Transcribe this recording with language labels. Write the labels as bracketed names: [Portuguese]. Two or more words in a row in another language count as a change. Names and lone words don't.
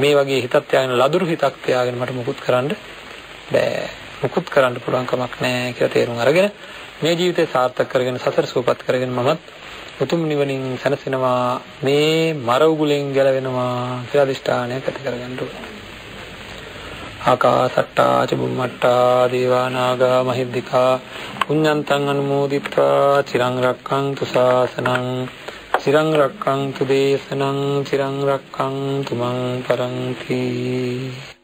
[Sinhala] මේ වගේ හිතක් තියාගෙන ලදරු හිතක් තියාගෙන මට මුකුත් කරන්න බෑ. මුකුත් කරන්න පුළුවන් කමක් නැහැ කියලා තේරුම් අරගෙන මේ ජීවිතය සාර්ථක කරගෙන සසර සූපත් කරගෙන මමත් උතුම් නිවනින් සැනසෙනවා, මේ මර උගුලෙන් ගැලවෙනවා කියලා අදිෂ්ඨානයක් ඇති කරගන්න ඕනේ. [Pali] ආකාසට්ටා චුම්මට්ටා දේවා නාග මහිද්దికා පුඤ්ඤන්තං අනුමෝදිත්වා චිරං රක්ඛන්තු ශාසනං චිරං රක්ඛන්තු දේශනං චිරං රක්ඛන්තු මං පරන්ති.